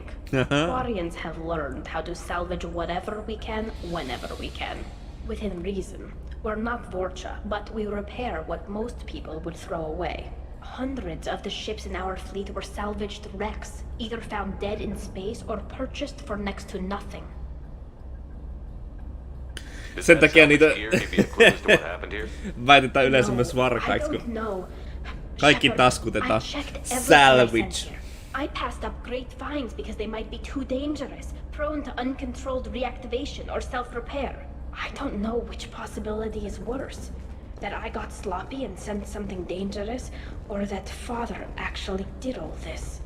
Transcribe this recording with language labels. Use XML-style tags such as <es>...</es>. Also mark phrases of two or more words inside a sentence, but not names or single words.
<en>Quarians have learned how to salvage whatever we can, whenever we can. Within reason. We're not Vorcha, but we repair what most people would throw away. Hundreds of the ships in our fleet were salvaged wrecks, either found dead in space or purchased for next to nothing.</en> <fi>Sen takia niitä väitetään yleensä myös varkaiksi, kun kaikki taskutetaan.</fi> <en>Salvage. I passed up great finds because they might be too dangerous, prone to uncontrolled reactivation or self-repair. I don't know which possibility is worse. That I got sloppy and sent something dangerous, or that Father actually did all this.</en>